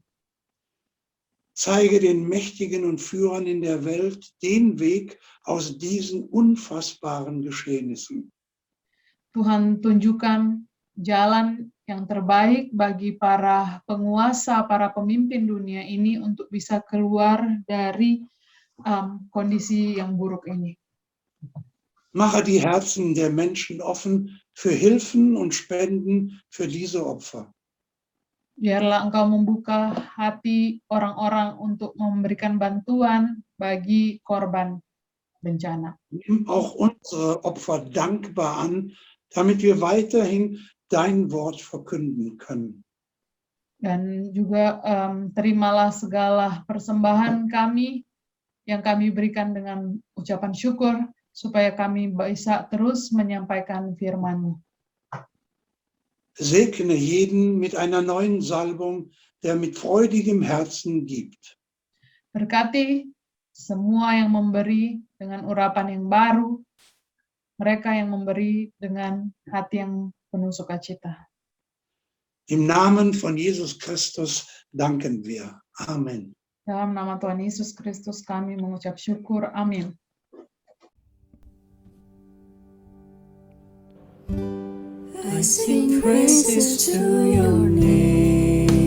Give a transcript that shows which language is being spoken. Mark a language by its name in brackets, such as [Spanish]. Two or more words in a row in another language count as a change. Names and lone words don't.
[German] Zeige den Mächtigen und Führern in der Welt den Weg aus diesen unfassbaren Geschehnissen. [Indonesian] Tuhan, tunjukkan jalan yang terbaik bagi para penguasa, para pemimpin dunia ini untuk bisa keluar dari kondisi yang buruk ini. [German] Mache die Herzen der Menschen offen für Hilfen und Spenden für diese Opfer. [Indonesian] Biarlah Engkau membuka hati orang-orang untuk memberikan bantuan bagi korban bencana. [German] Nimm auch unsere Opfer dankbar an, damit wir weiterhin dein Wort verkünden können. [Indonesian] Dan juga terimalah segala persembahan kami yang kami berikan dengan ucapan syukur, supaya kami bisa terus menyampaikan firman-Mu. [German] Segne jeden mit einer neuen Salbung, der mit freudigem Herzen gibt. [Indonesian] Berkati semua yang memberi dengan urapan yang baru, mereka yang memberi dengan hati yang penuh sukacita. [German] Im Namen von Jesus Christus danken wir. Amen. [Indonesian] Dalam nama Tuhan Yesus Kristus kami mengucap syukur. Amin. [English] I sing praises to your name.